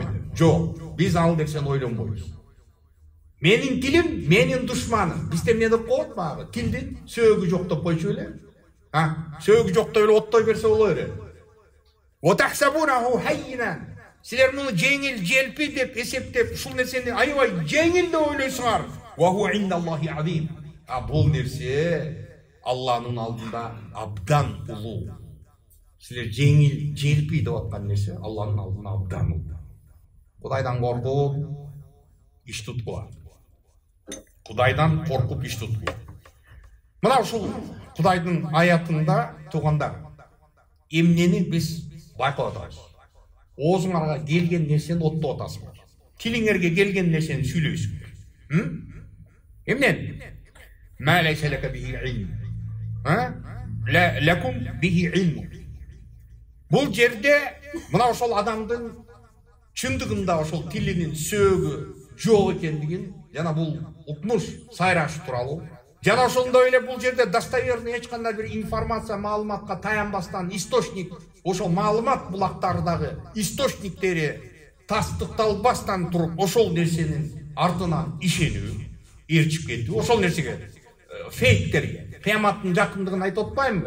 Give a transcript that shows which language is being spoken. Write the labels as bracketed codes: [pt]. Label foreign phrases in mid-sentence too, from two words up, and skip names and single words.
[ky] Жок, биз ал нерсени ойлонбойбуз. Менин тилим, менин душманым. Бизде эмне деп коет баягы? Тилдин сөөгү жок деп койчу эле. Сөөгү жок деп эле оттой берсе боло берет. [ar] وتحسبونه هينا. [ky] Силер муну жеңил, желпи деп эсептеп, ушул нерсени аябай жеңил деп ойлойсуңар. [ar] وهو عند الله عظيم. [ky] Бул нерсе Алланын алдында абдан улуу. Силер жеңил, желпи деп аткан нерсе Алланын алдында абдан улуу. Кудайдан коркуп иш туткула. Кудайдан коркуп иш туткула. Мына ушул Кудайдын аятында туугандар, эмнени биз байкап атабыз. Оозуңарга келген нерсени оттоп атасыңар. Тилиңерге келген нерсени сүйлөйсүңөр. Эмне? [ar] ما ليس لك به علم. لكم به علم. [ky] Бул жерде мына ошол адамдын чындыгында ошол тилинин сөөгү жок экендигин, жана бул укмуш, сайраш тууралуу. Жана ошондой эле бул жерде достоверный эч кандай бир информация, маалыматка таянбастан источник, ошол маалымат булактарындагы источниктери тастыкталбастан туруп, ошол нерсенин артынан ишенүү, ээрчип кетүү, ошол нерсеге фейктерге, кыяматтын жакындыгын айтып атпаймынбы?